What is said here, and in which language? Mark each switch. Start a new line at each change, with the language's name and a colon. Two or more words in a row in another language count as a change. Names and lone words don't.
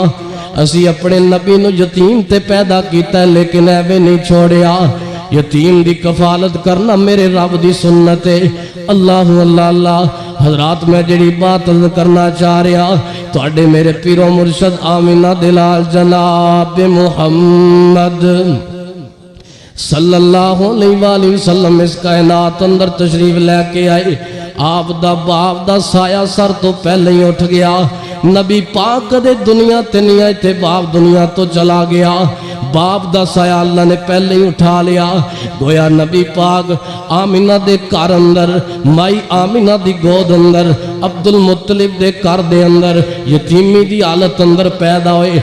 Punjabi: اسی اپنے نبی نوں یتیم تے پیدا کیتا، لیکن ایویں نہیں چھڈیا. یتیم دی کفالت کرنا میرے رب دی سنت ہے. اللہ اللہ اللہ. حضرات، میں جیہڑی بات کرنا چاہ رہا تہاڈے میرے پیرو مرشد آمنہ دلال جناب محمد
Arabic: صلى الله عليه وسلم
Punjabi: اس کائنات اندر تشریف لے کے آئے. آپ دا باپ دا سایہ سر توں پہلے ہی اٹھ گیا. نبی پاک کدے دنیا تے نہیں آئے تھے، باپ دنیا توں چلا گیا. باپ دا سایہ اللہ نے پہلے ہی اٹھا لیا۔ گویا نبی پاک آمنہ دے گھر اندر، مائی آمنہ دی گود اندر، عبدالمطلب دے گھر دے اندر یتیمی دی حالت اندر پیدا ہوئے.